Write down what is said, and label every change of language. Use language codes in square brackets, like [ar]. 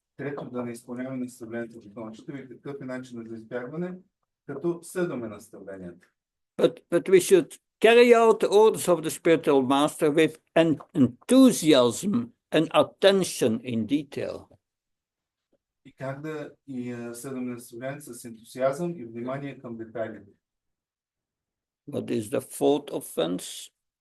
[bg] Трето, да не изпълняваме наставлението на духовничето. И какъв е начинът за избягване? Като следваме наставленията. [en] But we should carry out the orders of the spiritual master with enthusiasm and attention in detail. [bg] И как да следваме наставлението с ентусиазъм и внимание към детайлите. [en] What is the fourth offense?